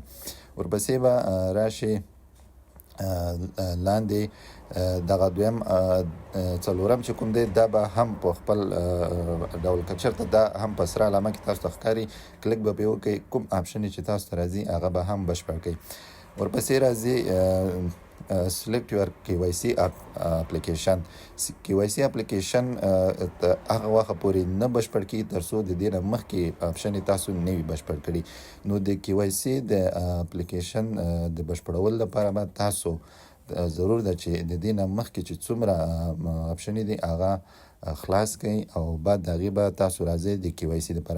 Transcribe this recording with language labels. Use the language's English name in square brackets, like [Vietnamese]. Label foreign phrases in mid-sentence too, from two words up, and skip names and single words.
[Pashto] ورپسې به راشي لاندې دغه دویم څلورم چې کوم دی دا به هم په خپل ډول که چېرته دا هم په سره علامه کې تاسو ته ښکاري کلیک به پرې وکړئ، کوم آپشن چې تاسو ته راځي هغه به هم بشپړ کړئ. ورپسې راځي [English] select your KYC application. KYC application [Pashto] هغه وخت پورې نه بشپړ کړي تر څو د دې نه مخکې آپشن تاسو نه وي بشپړ کړي. نو د KYC د اپلیکیشن د بشپړولو لپاره به تاسو ضرور ده چې د دې نه مخکې چې څومره آپشن دي هغه خلاص کړئ او بعد د هغې به تاسو راځئ د KYC لپاره.